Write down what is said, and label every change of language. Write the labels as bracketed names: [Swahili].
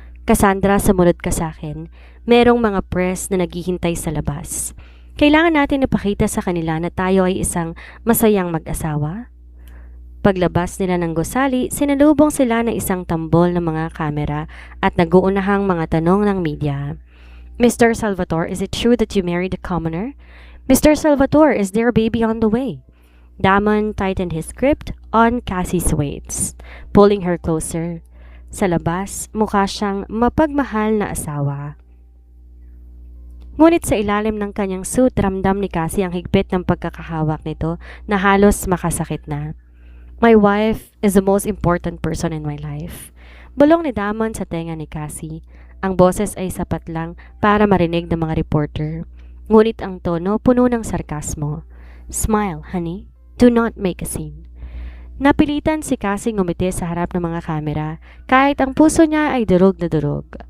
[Filipino] Cassandra, sumunod ka sa akin. Merong mga press na naghihintay sa labas. Kailangan natin ipakita sa kanila na tayo ay isang masayang mag-asawa. Paglabas nila ng gusali, sinalubong sila ng isang tambol ng mga kamera at nag-uunahang mga tanong ng media. [English] Mr. Salvatore, is it true that you married a commoner? Mr. Salvatore, is there a baby on the way? Damon tightened his grip on Cassie's waist, pulling her closer. [Filipino] Sa labas, mukha siyang mapagmahal na asawa. Ngunit sa ilalim ng kanyang suit, ramdam ni Cassie ang higpit ng pagkakahawak nito na halos makasakit na. [English] My wife is the most important person in my life. [Filipino] Bulong ni Damon sa tenga ni Cassie. Ang boses ay sapat lang para marinig ng mga reporter. Ngunit ang tono puno ng sarkasmo. [English] Smile, honey. Do not make a scene. [Filipino] Napilitan si Cassie ngumiti sa harap ng mga kamera kahit ang puso niya ay durog na durog.